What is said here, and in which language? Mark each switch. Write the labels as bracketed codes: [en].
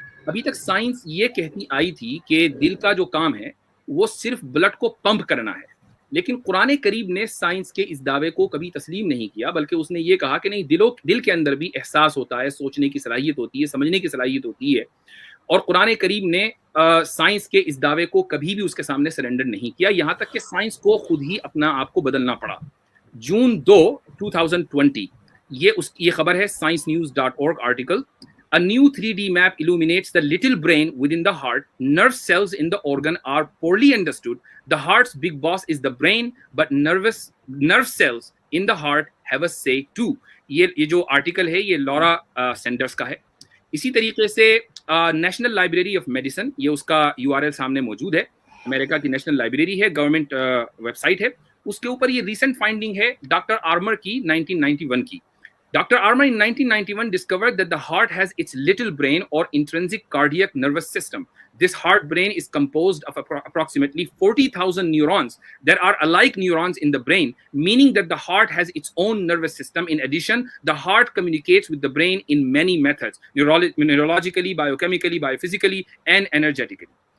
[ur] ابھی تک سائنس یہ کہتی آئی تھی کہ دل کا جو کام ہے وہ صرف بلڈ کو پمپ کرنا ہے, لیکن قرآن کریم نے سائنس کے اس دعوے کو کبھی تسلیم نہیں کیا, بلکہ اس نے یہ کہا کہ نہیں, دل کے اندر بھی احساس ہوتا ہے, سوچنے کی صلاحیت ہوتی ہے, سمجھنے کی صلاحیت ہوتی ہے. اور قرآن کریم نے سائنس کے اس دعوے کو کبھی بھی اس کے سامنے سرنڈر نہیں کیا, یہاں تک کہ سائنس کو خود ہی اپنا آپ کو بدلنا پڑا. جون 2 2020 یہ خبر ہے sciencenews.org article. [en] A new 3D map illuminates the little brain within the heart. Nerve cells in the organ are poorly understood. The heart's big boss is the brain, but nerve cells in the heart have a say too. [ur] یہ جو article ہے یہ لورا senders کا ہے. اسی طریقے سے national library of medicine, یہ اس کا URL سامنے موجود ہے, امریکہ کی نیشنل لائبریری ہے, گورنمنٹ ویب سائٹ ہے, اس کے اوپر یہ ریسنٹ فائنڈنگ ہے ڈاکٹر آرمر کی 1991 کی. [en] Dr. Armour in 1991 discovered that the heart has its little brain or intrinsic cardiac nervous system. This heart brain is composed of approximately 40,000 neurons. There are alike neurons in the brain, meaning that the heart has its own nervous system. In addition, the heart communicates with the brain in many methods, neurologically, biochemically, biophysically, and energetically.